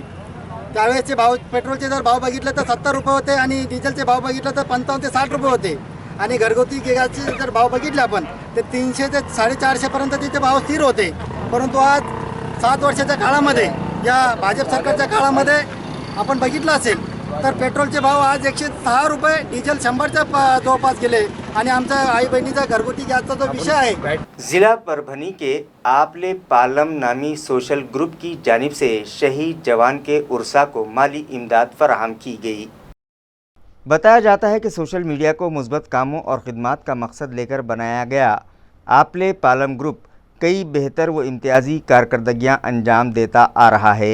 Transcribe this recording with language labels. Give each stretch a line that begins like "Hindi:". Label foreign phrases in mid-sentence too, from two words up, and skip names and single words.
Marathi: त्यावेळेसचे भाव, पेट्रोलचे जर भाव बघितले तर 70 रुपये होते आणि डिझेलचे भाव बघितले तर 55 ते 60 रुपये होते आणि घरगुती गॅसचे जर भाव बघितले आपण तर 300 ते 450 पर्यंत तिचे भाव स्थिर होते। परंतु आज 7 वर्षाच्या काळामध्ये, या भाजप सरकारच्या काळामध्ये आपण बघितलं असेल तर पेट्रोलचे भाव आज 106 रुपये, डिझेल 100च्या जवळपास गेले आणि आमचा आई बहिणीचा घरगुती गॅसचा जो विषय आहे।
Urdu: ضلع پربھنی کے آپلے پالم نامی سوشل گروپ کی جانب سے شہید جوان کے عرصہ کو مالی امداد فراہم کی گئی۔ بتایا جاتا ہے کہ سوشل میڈیا کو مثبت کاموں اور خدمات کا مقصد لے کر بنایا گیا آپلے پالم گروپ کئی بہتر و امتیازی کارکردگیاں انجام دیتا آ رہا ہے۔